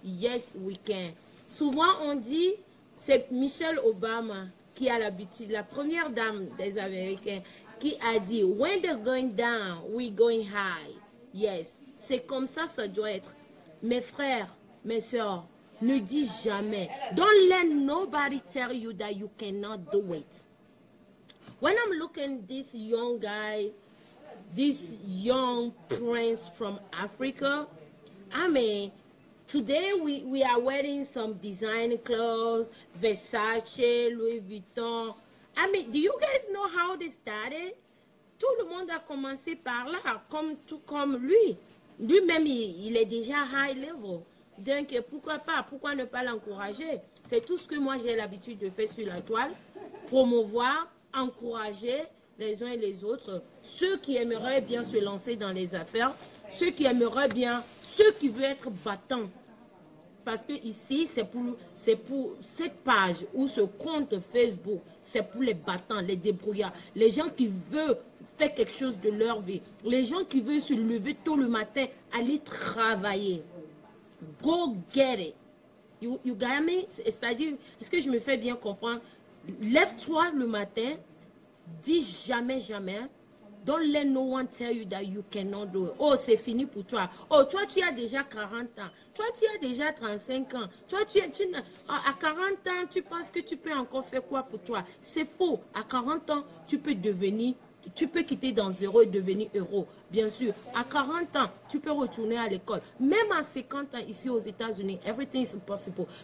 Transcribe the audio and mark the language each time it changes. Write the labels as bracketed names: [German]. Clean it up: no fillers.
[English] Yes, we can. [French] Souvent, on dit, c'est Michelle Obama qui a l'habitude, la première dame des Américains, qui a dit, [English] when they're going down, we're going high. [French] Yes, c'est comme ça doit être. Mes frères, mes soeurs, ne dis jamais. [English] Don't let nobody tell you that you cannot do it. When I'm looking at this young guy, this young prince from Africa, I mean, today we are wearing some design clothes, Versace, Louis Vuitton. I mean, do you guys know how they started? [French] Tout le monde a commencé par là, tout comme lui. Lui-même, il est déjà high level. Donc, pourquoi pas? Pourquoi ne pas l'encourager? C'est tout ce que moi, j'ai l'habitude de faire sur la toile. Promouvoir, encourager les uns et les autres. Ceux qui aimeraient bien se lancer dans les affaires, ceux qui aimeraient bien, ceux qui veulent être battants. Parce que ici, c'est pour cette page ou ce compte Facebook, c'est pour les battants, les débrouillards, les gens qui veulent faire quelque chose de leur vie, les gens qui veulent se lever tôt le matin, aller travailler. [English] Go get it. You got me? [French] C'est-à-dire, est-ce que je me fais bien comprendre? Lève-toi le matin, dis jamais, jamais. [English] Don't let no one tell you that you cannot do it. [French] Oh, c'est fini pour toi. Oh, toi, tu as déjà 40 ans. Toi, tu as déjà 35 ans. Toi, à 40 ans, tu penses que tu peux encore faire quoi pour toi? C'est faux. À 40 ans, tu peux quitter dans zéro et devenir euro. Bien sûr, à 40 ans, tu peux retourner à l'école. Même à 50 ans, ici aux États-Unis, [English] everything is possible.